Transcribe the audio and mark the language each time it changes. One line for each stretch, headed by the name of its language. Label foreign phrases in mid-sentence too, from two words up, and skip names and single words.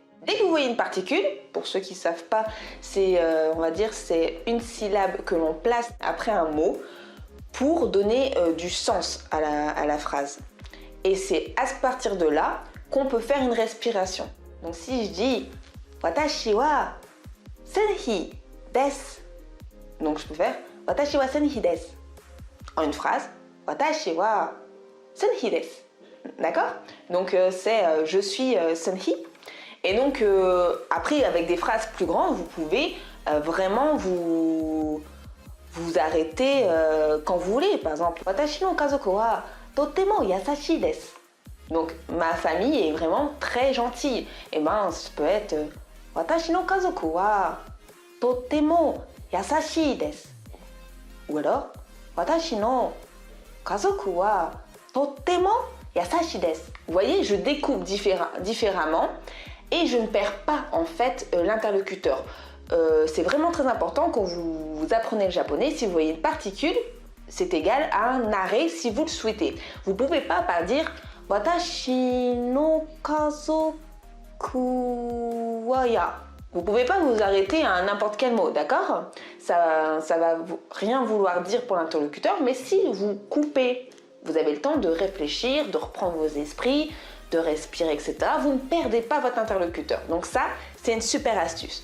French: Dès que vous voyez une particule, pour ceux qui ne savent pas, c'est une syllabe que l'on place après un mot pour donner du sens à la phrase. Et c'est à partir de là qu'on peut faire une respiration. Donc si je dis
Japanese: 私はせんひです,
French: donc je peux faire
Japanese: 私はせんひです.
French: En une phrase,
Japanese: 私はせんひです.
French: D'accord? Donc c'est je suis senhi. Et donc après, avec des phrases plus grandes, vous pouvez vraiment vous arrêter quand vous voulez. Par exemple,
Japanese: 私の家族はとても優しいです.
French: Donc, ma famille est vraiment très gentille. Et ben, ça peut être
Japanese: 私の家族はとても優しいです.
French: Ou alors,
Japanese: 私の家族はとても優しいです.
French: Vous voyez, je découpe différemment et je ne perds pas en fait l'interlocuteur. C'est vraiment très important quand vous apprenez le japonais. Si vous voyez une particule, c'est égal à un arrêt si vous le souhaitez. Vous ne pouvez pas dire
Japanese: 私の家族はや.
French: Vous pouvez pas vous arrêter à n'importe quel mot, d'accord? Ça va rien vouloir dire pour l'interlocuteur, mais si vous coupez, vous avez le temps de réfléchir, de reprendre vos esprits, de respirer, etc. Vous ne perdez pas votre interlocuteur. Donc ça, c'est une super astuce.